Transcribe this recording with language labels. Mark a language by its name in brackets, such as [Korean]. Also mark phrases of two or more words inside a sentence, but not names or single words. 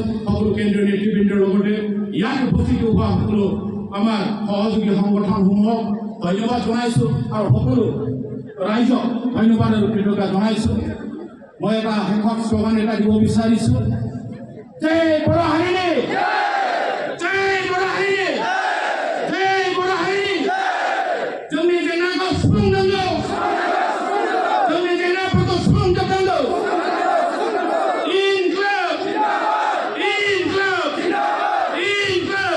[Assamese] সকলো কেন্দ্ৰীয় নেতৃবৃন্দৰ লগতে ইয়াত উপস্থিত হোৱা সকলো আমাৰ সহযোগী সংগঠনসমূহক ধন্যবাদ জনাইছোঁ আৰু সকলো ৰাইজক ধন্যবাদ আৰু কৃতজ্ঞতা জনাইছোঁ। মই এটা শেষত শ্লোগান এটা দিব বিচাৰিছোঁ, জয় বড়ো হাৰিণী, জয় বড়ো হাৰিণী, জয় বড়ো হাৰিণী। [Bodo] जोंनि जेंनाखौ सुफुंनांगौ, जोंनि जेंनाफोरखौ सुफुंजोबनांगौ। इनक्लाब, इनक्लाब, इनक्लाब।